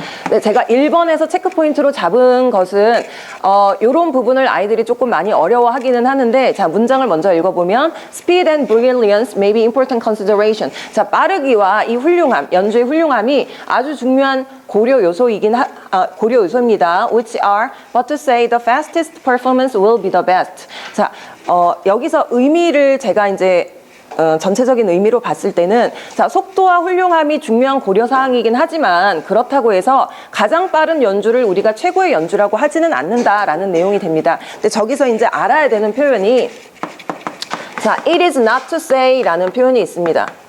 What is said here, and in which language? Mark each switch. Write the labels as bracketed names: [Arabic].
[Korean] 네, 제가 1번에서 체크포인트로 잡은 것은 요런 부분을 아이들이 조금 많이 어려워하기는 하는데, 자, 문장을 먼저 읽어보면 [English] Speed and brilliance may be important consideration. [Korean] 자, 빠르기와 이 훌륭함, 연주의 훌륭함이 아주 중요한 고려 요소입니다. [English] Which are, but to say the fastest performance will be the best. [Korean] 자, 여기서 의미를 제가 이제 전체적인 의미로 봤을 때는, 자, 속도와 훌륭함이 중요한 고려사항이긴 하지만 그렇다고 해서 가장 빠른 연주를 우리가 최고의 연주라고 하지는 않는다라는 내용이 됩니다. 근데 저기서 이제 알아야 되는 표현이, 자, [English] it is not to say [Korean] 라는 표현이 있습니다.